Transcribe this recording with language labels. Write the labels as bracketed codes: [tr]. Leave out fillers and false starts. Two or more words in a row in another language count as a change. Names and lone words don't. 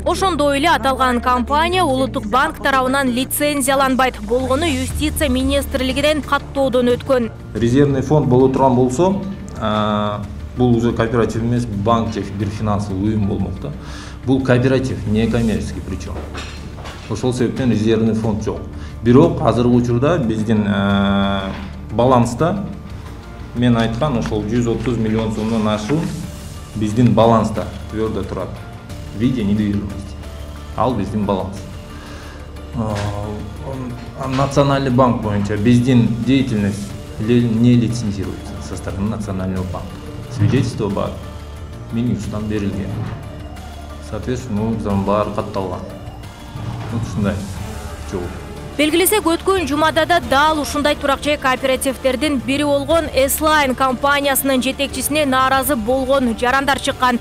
[ky] Ошондой эле аталган компания Улуттук банк тарабынан лицензияланбайт болгону юстиция министрлигинен каттоодон өткөн. [ru] Резервный фонд [ky] боло турган болсо, бул уже кооператив эмес, банк же бир финансовый уюм болмок да. Бул кооператив, [ru] не коммерческий причем. [ky] Ошол себептен [ru] резервный фонд [ky] жок. Бирок азыркы учурда биздин баланста мен айткан ошол 130 миллион сомдон ашуун биздин баланста өөрдө турат. [ru] В виде недвижимости. [ky] Ал биздин баланс. [ru] Национальный банк [ky] боюнча биздин [ru] деятельность не лицензируется со стороны Национального банка. [ky] Свидетельство бар, Минюстан берилген. Соответственно, заң баары катталган. Ушундай жол. Белгилесек, өткөн жумада да дал ушундай турак жай кооперативтердин бири болгон S-Line компаниясынын жетекчисине нааразы болгон жарандар чыккан.